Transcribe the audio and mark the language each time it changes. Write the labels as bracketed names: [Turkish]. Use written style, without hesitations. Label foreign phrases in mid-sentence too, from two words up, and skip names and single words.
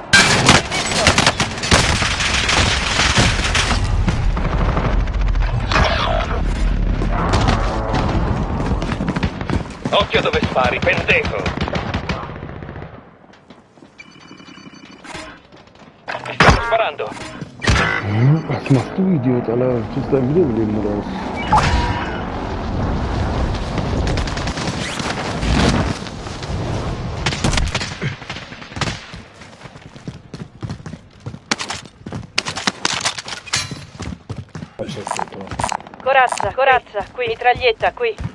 [Italian] Occhio dove spari, pendejo. Mi stanno sparando. [German] Was machst du, Idiot, Alter? Du bist dein Wiederbeleben oder was? [Italian] Corazza, corazza, qui. Mitraglietta, qui.